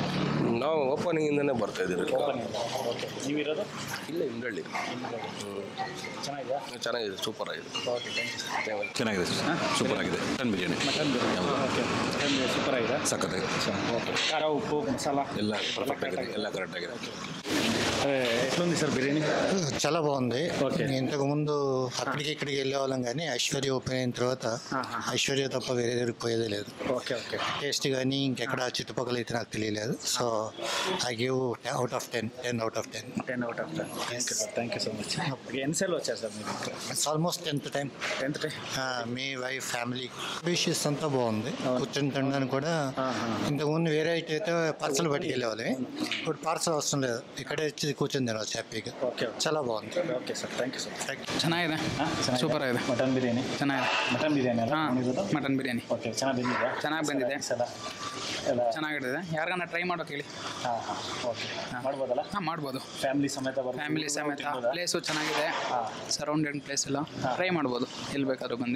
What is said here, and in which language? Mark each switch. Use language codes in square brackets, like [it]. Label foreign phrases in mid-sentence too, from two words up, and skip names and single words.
[kn] ನಾವು ಓಪನಿಂಗಿಂದನೇ ಬರ್ತಾ ಇದ್ದೀವಿ. ಓಕೆ, ನೀವಿರೋದು ಇಲ್ಲ ಇಂದ್ರಳ್ಳಿ. ಚೆನ್ನಾಗಿದೆಯಾ? ಚೆನ್ನಾಗಿದೆ, ಸೂಪರ್ ಆಗಿದೆ. [en] Okay, thank you. [kn] ಚೆನ್ನಾಗಿದೆ ಸರ್, ಸೂಪರ್ ಆಗಿದೆ. ಮಟನ್ ಬಿರಿಯಾನಿ ಓಕೆ, ಮಟನ್ ಸೂಪರ್ ಆಗಿದೆ, ಸಖತ್ತಾಗಿದೆ. ಓಕೆ. ಖಾರ, ಉಪ್ಪು, ಮಸಾಲ ಎಲ್ಲ ಪರ್ಫೆಕ್ಟ್ ಆಗಿದೆ, ಎಲ್ಲ ಕರೆಕ್ಟ್ ಆಗಿದೆ. [te] ఎట్లుంది సార్ బిర్యానీ? చాలా బాగుంది. ఇంతకు ముందు అక్కడికి ఇక్కడికి వెళ్ళే వాళ్ళం కానీ ఐశ్వర్య ఓపెన్ అయిన తర్వాత ఐశ్వర్య తప్ప వేరే దగ్గరికి పోయేదే లేదు. [en] Okay okay, [te] టేస్ట్ కానీ ఇంకెక్కడ చుట్టుపక్కల అయితే నాకు తెలియలేదు. [en] So I give out of 10 10 out of 10. 10 out of 10. Thank you so much. [te] ఎన్నిసార్లు వచ్చారు సార్ మీరు? [en] It's almost 10th time. మీ wife family dishes [te] అంతా బాగుంది. కూర్చొని తినడానికి కూడా ఇంతకుముందు వేరే అయితే పార్సల్ పట్టుకు వెళ్ళేవాళ్ళే, ఇప్పుడు పార్సల్ అవసరం లేదు, ఇక్కడే వచ్చి కూర్చొని తినవచ్చు హ్యాపీగా. ఓకే, చాలా బాగుంది. [en] Okay sir, thank you sir. [kn] ಚೆನ್ನಾಗಿದೆ, ಸೂಪರ್ ಆಗಿದೆ. ಮಟನ್ ಬಿರಿಯಾನಿ ಚೆನ್ನಾಗಿದೆ. ಮಟನ್ ಬಿರಿಯಾನಿ ಅಲ್ಲ? ಮಟನ್ ಬಿರಿಯಾನಿ ಓಕೆ, ಚೆನ್ನಾಗಿ ಬಂದಿದೆ. ಚೆನ್ನಾಗಿ ಬಂದಿದೆ, ಎಲ್ಲ ಚೆನ್ನಾಗಿರ್ತದೆ. ಯಾರಿಗಾನ ಟ್ರೈ ಮಾಡೋಕೆ ಹೇಳಿ. ಓಕೆ, ಮಾಡ್ಬೋದಲ್ಲ? ಮಾಡ್ಬೋದು. ಫ್ಯಾಮಿಲಿ ಸಮೇತ ಪ್ಲೇಸು ಚೆನ್ನಾಗಿದೆ, [en] surrounded place [kn] ಎಲ್ಲ ಟ್ರೈ ಮಾಡ್ಬೋದು, ಎಲ್ಲಿ ಬೇಕಾದ್ರೂ ಬಂದು.